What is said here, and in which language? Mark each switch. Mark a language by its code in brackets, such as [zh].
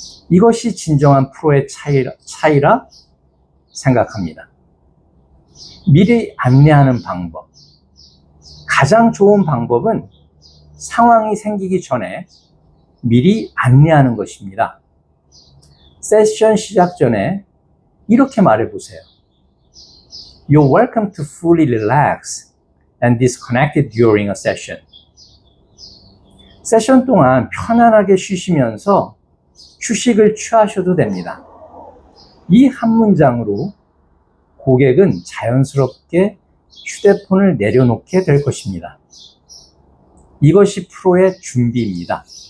[ko] 이것이 진정한 프로의 차이라 생각합니다. 미리 안내하는 방법. 가장 좋은 방법은 상황이 생기기 전에 미리 안내하는 것입니다. 세션 시작 전에 이렇게 말해보세요. [en] You're welcome to fully relax and disconnect during a session. [ko] 세션 동안 편안하게 쉬시면서 휴식을 취하셔도 됩니다. 이 한 문장으로 고객은 자연스럽게 휴대폰을 내려놓게 될 것입니다. 이것이 프로의 준비입니다.